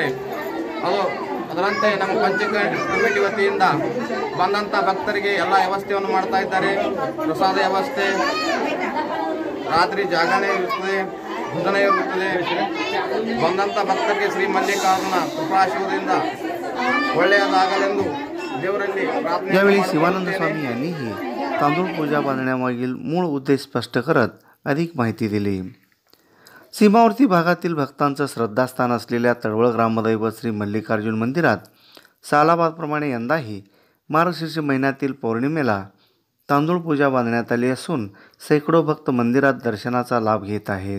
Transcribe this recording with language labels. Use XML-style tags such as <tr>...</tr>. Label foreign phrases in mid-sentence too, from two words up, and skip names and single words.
<kn>ಅದರಂತೆ ನಮ್ಮ ಕಮಿಟಿ ವತಿಯಿಂದ ಬಂದಂಥ ಭಕ್ತರಿಗೆ ಎಲ್ಲ ವ್ಯವಸ್ಥೆಯನ್ನು ಮಾಡ್ತಾ ಇದ್ದಾರೆ। ಪ್ರಸಾದ ವ್ಯವಸ್ಥೆ, ರಾತ್ರಿ ಜಾಗರಣೆ ಇರುತ್ತದೆ, ಭೋಜನ ಇರುತ್ತದೆ। ಬಂದಂಥ ಭಕ್ತರಿಗೆ ಶ್ರೀ ಮಲ್ಲಿಕಾರ್ಜುನ ಕೃಪಾಶೀರ್ವಾದದಿಂದ ಒಳ್ಳೆಯದಾಗಲೆಂದು ದೇವರಲ್ಲಿ ಪ್ರಾರ್ಥನೆ।</kn> <mr>यावेळी शिवानंद स्वामी यांनीही तांदूळ पूजा बांधण्यामागील मूळ उद्देश स्पष्ट करत अधिक माहिती दिली। सीमावर्ती भागातील भक्तांचं श्रद्धास्थान असलेल्या तळवळ ग्रामदैवत श्री मल्लिकार्जुन मंदिरात सालाबादप्रमाणे यंदाही मार्गशीर्ष महिन्यातील पौर्णिमेला तांदूळ पूजा बांधण्यात आली असून सैकडो भक्त मंदिरात दर्शनाचा लाभ घेत आहेत।</mr>